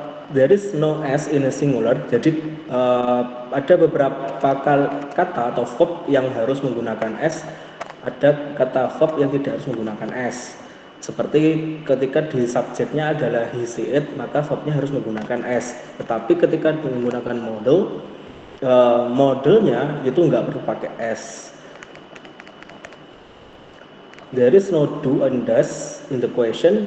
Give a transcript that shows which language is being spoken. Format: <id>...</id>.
<en>There is no s in a singular.</en> <id>Jadi ada beberapa kata atau verb yang harus menggunakan s, ada kata verb yang tidak harus menggunakan s. Seperti ketika di subjeknya adalah he, she, it, maka verbnya harus menggunakan s. Tetapi ketika menggunakan model, modelnya itu nggak perlu pakai s.</id> <en>There is no do and does in the question.</en>